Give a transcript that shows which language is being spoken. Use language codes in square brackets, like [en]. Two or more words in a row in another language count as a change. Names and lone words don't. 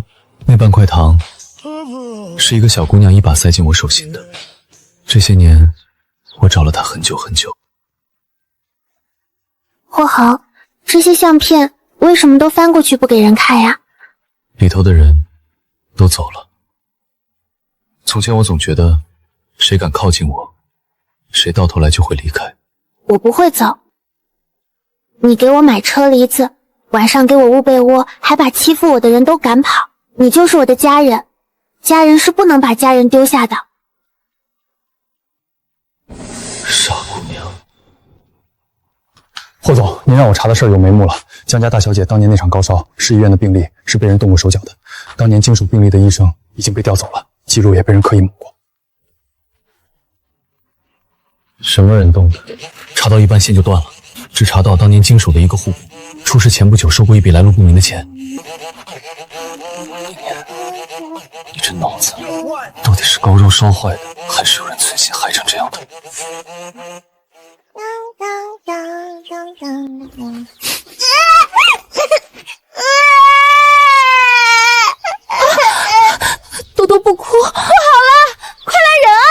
[zh] 那半塊糖是一個小姑娘一把塞進我手心的。這些年，我找了她很久很久。霍豪，這些相片為什麼都翻過去不給人看呀？裡頭的人都走了。從前我總覺得，誰敢靠近我，誰到頭來就會離開。我不會走。你給我買車厘子，晚上給我捂被窩，還把欺負我的人都趕跑。你就是我的家人，家人是不能把家人丟下的。傻姑娘。霍總，您讓我查的事儿有眉目了。江家大小姐當年那場高燒，市医院的病例是被人動過手腳的。當年經手病例的醫生已經被調走了，記錄也被人刻意抹過。什麼人動的？查到一半線就斷了。只查到當年經手的一個戶部，出事前不久收過一筆來路不明的錢。你這腦子到底是高燒燒壞的，還是有人存心害成這樣的？朵朵不哭，不好了，快來人啊！